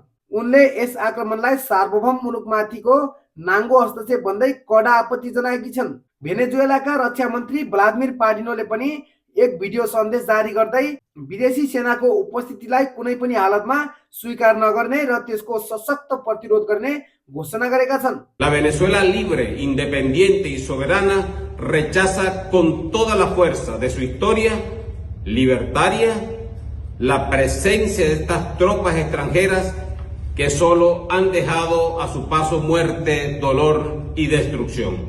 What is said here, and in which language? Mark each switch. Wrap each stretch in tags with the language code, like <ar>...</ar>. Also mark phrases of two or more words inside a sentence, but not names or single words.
<ne>उनले यस आक्रमणलाई सार्वभौम मुलुकमाथिको नाङ्गो हस्तक्षेप भन्दै कडा आपत्ति जनाएकी छन्। भेनेजुएलाका रक्षा मन्त्री भ्लादिमिर बाडिनोले पनि एक भिडियो सन्देश जारी गर्दै विदेशी सेनाको उपस्थितिलाई कुनै पनि हालतमा स्वीकार नगर्ने र त्यसको सशक्त प्रतिरोध गर्ने घोषणा गरेका छन्।</ne> <es>La Venezuela libre, independiente y soberana rechaza con toda la fuerza de su historia libertaria la presencia de estas tropas extranjeras que solo han dejado a su paso muerte, dolor y destrucción.</es>